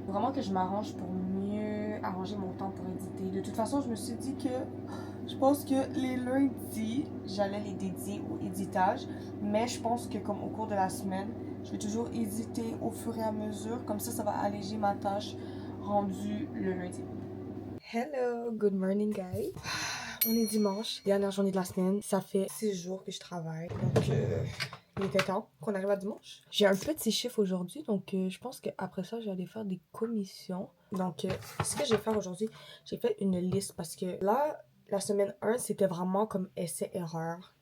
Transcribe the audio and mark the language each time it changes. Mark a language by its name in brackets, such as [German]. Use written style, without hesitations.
[French] Vraiment que je m'arrange pour mieux arranger mon temps pour éditer. De toute façon, je me suis dit que je pense que les lundis, j'allais les dédier au éditage. Mais je pense que comme au cours de la semaine, je vais toujours éditer au fur et à mesure. Comme ça, ça va alléger ma tâche rendue le lundi. [English] Hello, good morning guys. [French] On est dimanche, dernière journée de la semaine. Ça fait 6 jours que je travaille. Donc, il était temps qu'on arrive à dimanche. J'ai un petit chiffre aujourd'hui. Donc, je pense qu'après ça, je vais aller faire des commissions. Donc, ce que je vais faire aujourd'hui, j'ai fait une liste. Parce que là, la semaine 1, c'était vraiment comme essai-erreur.